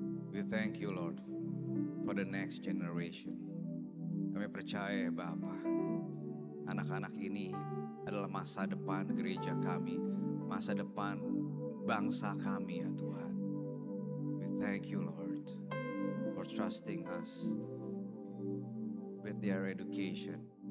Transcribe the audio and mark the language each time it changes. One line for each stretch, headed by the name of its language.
English: We thank you Lord for the next generation.
Indonesian: Kami percaya ya Bapa, anak-anak ini adalah masa depan gereja kami, masa depan bangsa kami ya Tuhan.
English: We thank you Lord for trusting us with their education.